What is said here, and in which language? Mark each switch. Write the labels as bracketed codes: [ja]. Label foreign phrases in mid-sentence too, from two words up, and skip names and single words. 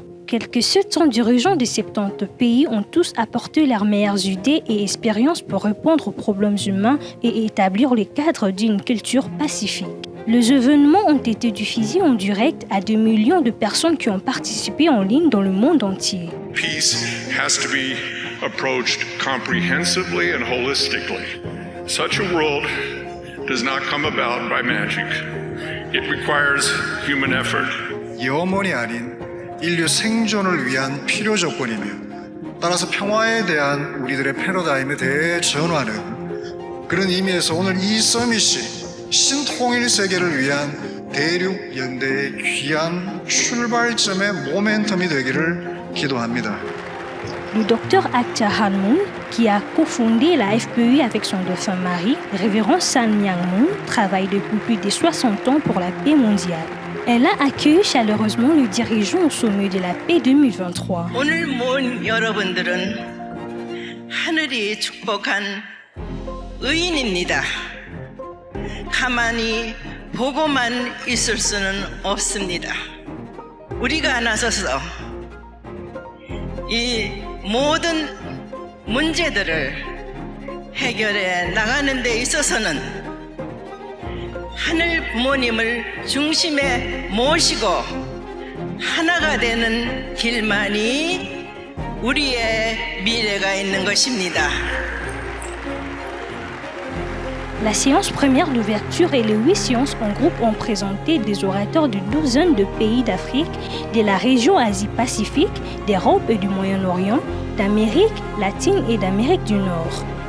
[fr] Quelques 700 dirigeants de 70 pays ont tous apporté leurs meilleures idées et expériences pour répondre aux problèmes humains et établir le cadre d'une culture pacifique. Les événements ont été diffusés en direct à 2 millions de personnes qui ont participé en ligne dans le monde entier. [en] Peace has to be approached comprehensively and holistically. Such a world does not come about by magic. It requires human effort. [ko] 영원이 아닌 인류 생존을 위한 필요 조건이며 따라서 평화에 대한 우리들의 패러다임의 대전환은 그런 의미에서 오늘 이 서밋이 신통일 세계를 위한 대륙 연대의 귀한 출발점의 모멘텀이 되기를 기도합니다. [fr] Le docteur Ak Cha-han-moon, qui a cofondé la FPI avec son défunt mari, révérend San Myang-moon, travaille depuis plus de 60 ans pour la paix mondiale. Elle a accueilli chaleureusement le dirigeant au sommet de la paix 2023. [ko] 오늘 모인 여러분들은 하늘이 축복한 의인입니다. 가만히 보고만 있을 수는 없습니다. 우리가 나서서 이 모든 문제들을 해결해 나가는 데 있어서는 하늘 부모님을 중심에 모시고 하나가 되는 길만이 우리의 미래가 있는 것입니다. [fr] La séance première d'ouverture et les 8 séances en groupe ont présenté des orateurs de douzaines de pays d'Afrique, de la région Asie-Pacifique, d'Europe et du Moyen-Orient, d'Amérique latine et d'Amérique du Nord.